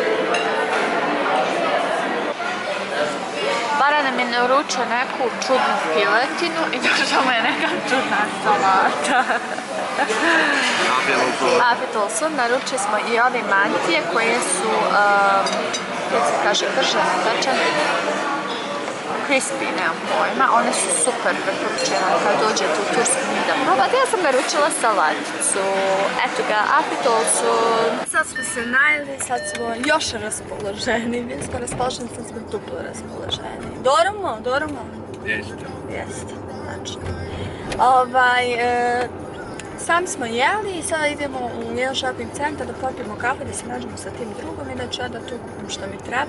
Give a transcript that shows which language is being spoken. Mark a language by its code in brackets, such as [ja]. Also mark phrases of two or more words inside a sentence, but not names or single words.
[sr] Bara nam je naručio neku čudnu piletinu i došla mu je neka čudna salata. [tr] Afiyet olsun. [sr] Naručili smo i ove mantije koje su, kako se kaže, pržene, pečene. Crispy, nemam pojma, one su super preporučene kad dođete u Tursku da probate. Ja sam naručila salaticu. Eto ga, [tr] afiyet olsun. [sr] Sad smo se najeli, sad smo još raspoloženi. Bili smo raspoloženi, sad smo duplo raspoloženi. Doramo? Jeste, znači. Sami smo jeli i sada idemo u jedan shopping centar da popijemo kafe, da se nađemo sa tim drugom i da ću ja da tu kupim što mi treba.